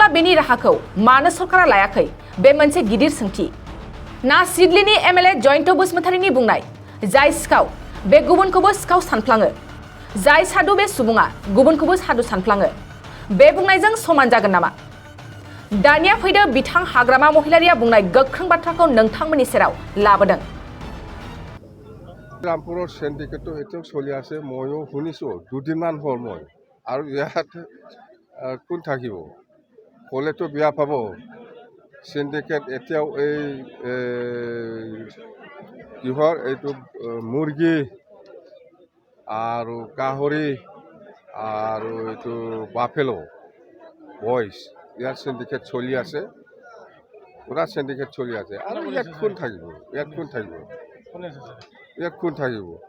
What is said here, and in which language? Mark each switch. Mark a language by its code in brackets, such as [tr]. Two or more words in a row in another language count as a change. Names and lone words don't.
[brx] बेनि राहाखौ मानो सरकारा लायाखै बे मोनसे गिदिर सोंथि ना सिडलीनि एमएलए जयन्त बसुमतारीनि बुंनाय जाय सिखाव बे गुबुनखौबो सिखाव सानफ्लाङो जाय साधु बे सुबुङा गुबुनखौबो साधु सानफ्लाङो बे बुंनायजों समान जागोन नामा दानिया फैदो बिथां हाग्रामा महिलारिया बुंनाय गोख्रों बाथ्राखौ नोंथांमोननि सेराव लाबोदों [as] ৰামপুৰৰ চেণ্ডিকেটটো এতিয়াও চলি আছে ময়ো শুনিছোঁ দুদিনমান হ'ল মই আৰু ইয়াত কোন থাকিব ক'লেতো বিয়া পাব চেণ্ডিকেট এতিয়াও এই কিহৰ এইটো মুৰ্গী আৰু গাহৰি আৰু এইটো বাফেলো ভইচ ইয়াৰ চেণ্ডিকেট চলি আছে পুৰা চেণ্ডিকেট চলি আছে আৰু ইয়াত কোন থাকিব ইয়াত কোন থাকিব ইয়াত কোন থাকিব